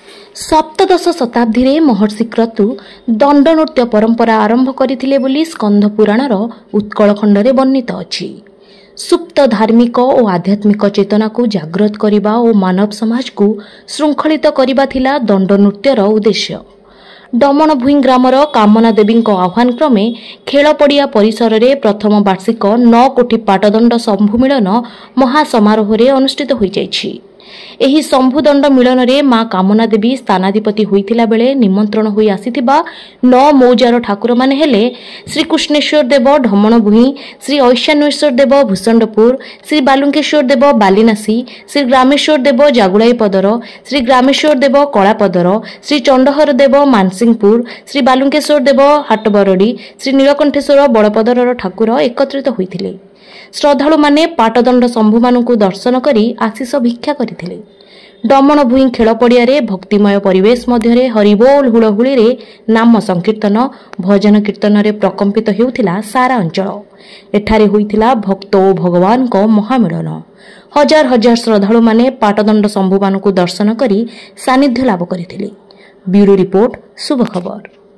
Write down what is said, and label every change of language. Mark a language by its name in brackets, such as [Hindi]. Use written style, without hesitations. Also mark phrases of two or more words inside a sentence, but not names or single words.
[Odia] ସପ୍ତଦଶ ଶତାବ୍ଦୀ ରେ ମହର୍ଷି କ୍ରତୁ ଦଣ୍ଡ ନୃତ୍ୟ ପରମ୍ପରା ଆରମ୍ଭ କରିଥିଲେ ବୋଲି ସ୍କନ୍ଦ ପୁରାଣର ଉତ୍କଳ ଖଣ୍ଡରେ ବର୍ଣ୍ଣିତ ଅଛି। ସୁପ୍ତ ଧାର୍ମିକ ଓ ଆଧ୍ୟାତ୍ମିକ ଚେତନା କୁ ଜାଗ୍ରତ କରିବା ଓ ମାନବ ସମାଜ କୁ ଶୃଙ୍ଖଳିତ କରିବା ଥିଲା ଦଣ୍ଡ ନୃତ୍ୟର ଉଦ୍ଦେଶ୍ୟ। ଡମଣ ଭୂଇଁ ଗ୍ରାମର କାମନା ଦେବୀ ଆହ୍ୱାନ କ୍ରମେ ଖେଳ ପଡ଼ିଆ ପରିସର ରେ ପ୍ରଥମ ବାର୍ଷିକ 9 କୋଟି ପାଟଦଣ୍ଡ ଶମ୍ଭୁ ମିଳନ ମହାସମାରୋହ ଅନୁଷ୍ଠିତ ହୋଇ ଯାଇଛି। ଏହି ଶମ୍ଭୁଦଣ୍ଡ ମିଳନ ରେ ମା' କାମନା ଦେବୀ ସ୍ଥାନାଧିପତି ହୋଇଥିବା ବେଳେ ନିମନ୍ତ୍ରଣ ହୋଇ ଆସିଥିବା 9 ମୌଜାର ଠାକୁର ମାନେ ହେଲେ ଶ୍ରୀ କୃଷ୍ଣେଶ୍ୱର ଦେବ ଢମଣ ଭୂଇଁ, ଶ୍ରୀ ଐଶାନ୍ୱେଶ୍ୱର ଦେବ ଭୂଷଣ୍ଡପୁର, ଶ୍ରୀ ବାଲୁଙ୍କେଶ୍ୱର ଦେବ ବାଲିନାସୀ, ଶ୍ରୀ ଗ୍ରାମେଶ୍ୱର ଦେବ ଜାଗୁଲାଇ ପଦର, ଶ୍ରୀ ଗ୍ରାମେଶ୍ୱର ଦେବ କଳାପଦର, ଶ୍ରୀ ଚଣ୍ଡହର ଦେବ ମାନସିଂହପୁର, ଶ୍ରୀ ବାଲୁଙ୍କେଶ୍ୱର ଦେବ ହାଟବରଡ଼ି, ଶ୍ରୀ ନୀଳକଣ୍ଠେଶ୍ୱର ବଡ଼ପଦର ଠାକୁର ଏକତ୍ରିତ ହୋଇଥିଲେ। ଶ୍ରଦ୍ଧାଳୁ ମାନେ ପାଟଦଣ୍ଡ ଶମ୍ଭୁ ମାନଙ୍କୁ ଦର୍ଶନ କରି ଆଶିଷ ଭିକ୍ଷା କରିଥିଲେ। ଡମଣ ଭୂଇଁ ଖେଳ ପଡ଼ିଆ ରେ ଭକ୍ତିମୟ ପରିବେଶ ମଧ୍ୟରେ ହରିବୋଲ ହୁଳହୁଳି ରେ ନାମ ସଂକୀର୍ତ୍ତନ ଭଜନ କୀର୍ତ୍ତନ ରେ ପ୍ରକମ୍ପିତ ହେଉଥିଲା ସାରା ଅଞ୍ଚଳ। ଏଠାରେ ହୋଇଥିଲା ଭକ୍ତ ଓ ଭଗବାନ କୁ ମହାମିଳନ। ହଜାର ହଜାର ଶ୍ରଦ୍ଧାଳୁ ମାନେ ପାଟଦଣ୍ଡ ଶମ୍ଭୁ ମାନଙ୍କୁ ଦର୍ଶନ କରି ସାନ୍ନିଧ୍ୟ ଲାଭ କରିଥିଲେ। ବ୍ୟୁରୋ ରିପୋର୍ଟ ଶୁଭ ଖବର।